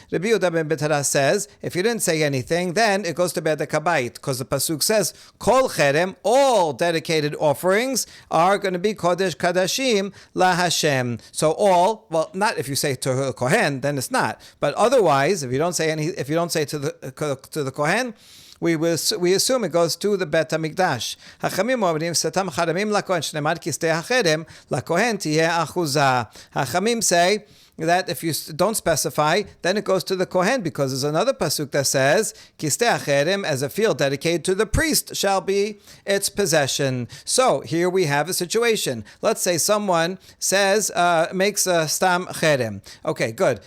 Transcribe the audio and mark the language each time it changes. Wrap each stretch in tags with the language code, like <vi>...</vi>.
<en>Rabbi Yehuda ben Betara says, if you didn't say anything, then it goes to Bedek Habayit, because the pasuk says, Kol cherem, all dedicated offerings are going to be Kodesh Kadashim La Hashem. So all, well, not if you say to a Kohen, then it's not. But otherwise, if you don't say to the Kohen, we assume it goes to the Bet HaMikdash.</en> <he>Hachamim אומרים, סתם חרמים לכהן, שנאמר כי שדה החרם, לכהן תהיה אחוזה.</he> <en>Hachamim say that if you don't specify, then it goes to the Kohen, because there's another pasuk that says, Kistei acherem, as a field dedicated to the priest, shall be its possession. So here we have a situation. Let's say someone says, makes a stam cherem. Okay, good.</en>